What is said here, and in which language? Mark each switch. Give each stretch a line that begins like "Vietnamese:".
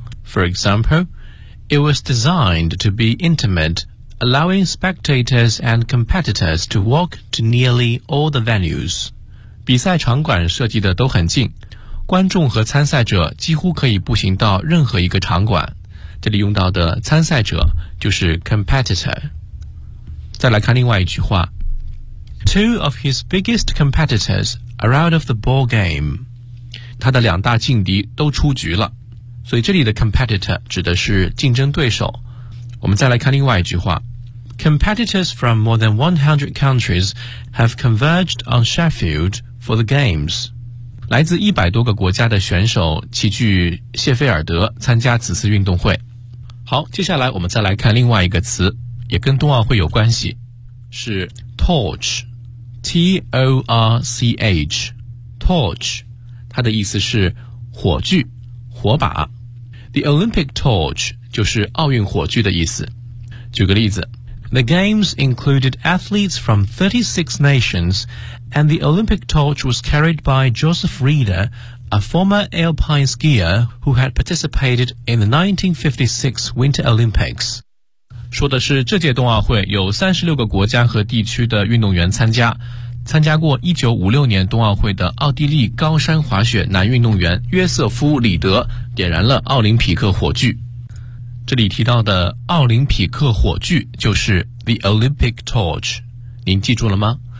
English: For example, it was designed to be intimate, allowing spectators and competitors to walk to nearly all the venues.
Chinese: 比赛场馆设计的都很近，观众和参赛者几乎可以步行到任何一个场馆。这里用到的参赛者就是 competitor。再来看另外一句话。
English: Two of his biggest competitors are out of the ball game.
Chinese: 他的两大劲敌都出局了。所以这里的 competitor 指的是竞争对手。我们再来看另外一句话。
English: Competitors from more than 100 countries have converged on Sheffield for the games.
Chinese: 来自100多个国家的选手齐聚谢菲尔德参加此次运动会。好，接下来我们再来看另外一个词，也跟冬奥会有关系，是 torch,
English: T-O-R-C-H,
Chinese: torch, 它的意思是火炬。火把
English: The Olympic torch
Chinese: 就是奥运火炬的意思。举个例子，
English: The games included athletes from 36 nations and the Olympic torch was carried by Joseph Rieder, a former alpine skier who had participated in the 1956 Winter Olympics.
Chinese: 说的是这届冬奥会有36个国家和地区的运动员参加过1956年冬奥会的奥地利高山滑雪男运动员约瑟夫·里德点燃了奥林匹克火炬。这里提到的奥林匹克火炬就是
English: The Olympic Torch，
Chinese: 您记住了吗？